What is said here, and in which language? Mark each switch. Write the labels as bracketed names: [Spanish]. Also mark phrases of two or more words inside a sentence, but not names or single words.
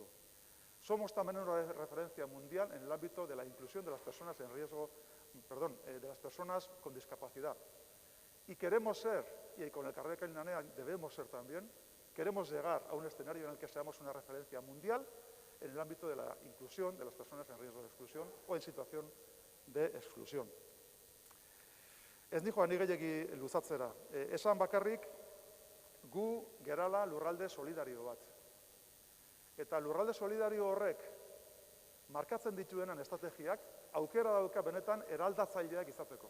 [Spanish] Somos también una referencia mundial en el ámbito de la inclusión de las personas en riesgo, de las personas con discapacidad. Y queremos ser, y con el Elkarrekin lanean debemos ser también, queremos llegar a un escenario en el que seamos una referencia mundial en el ámbito de la inclusión de las personas en riesgo de exclusión o en situación de exclusión. [Basque] Ez nijoa ni gehiegi luzatzera. Esan bakarrik, gu gerala lurralde solidario bat. Eta lurralde solidario horrek markatzen dituenan estrategiak aukera dauka benetan eraldatzaileak izateko.